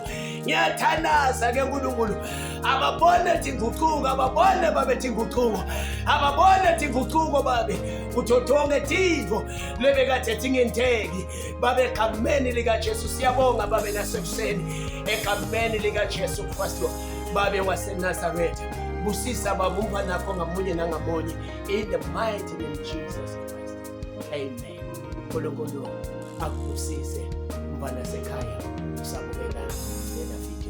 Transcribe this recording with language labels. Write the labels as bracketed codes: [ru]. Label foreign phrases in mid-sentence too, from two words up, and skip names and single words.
[ss] Ngiyathandaza ke uNkulunkulu, ababone tinguquko, ababone babe tinguquko, ababone tinguquko babe uthothoke Thixo lebekade tingenteki babe egameni likaJesu. Siyabonga babe nasekuseni egameni likaJesu Kristu. Babe waseNazaretha, busisa baba umfana wakho ngamunye nangamunye [en] in the mighty name of Jesus Christ. [ss] Amen. uNkulunkulu akubusise umfana sekhaya, usabukela lena